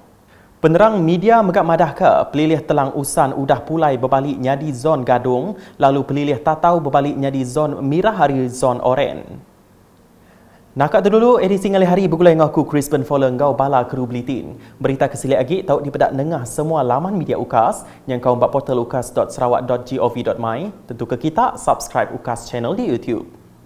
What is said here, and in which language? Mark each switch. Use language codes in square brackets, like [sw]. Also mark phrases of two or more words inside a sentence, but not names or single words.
[iba] Penerang media megak madah ke Pelilih Telang Usan udah pulai berbalik nyadi zon Gadung, lalu Pelilih Tatau berbalik nyadi zon Mirah Hari zon Oren. Nakak tu dulu edisi ngalih hari bergulai dengan aku Crispin Fowler ngau bala kru Buletin. Berita kesilik lagi tahu dipedak nengah semua laman media UKAS yang kau buat portal ukas.sarawak.gov.my. Tentu ke kita subscribe UKAS channel di YouTube.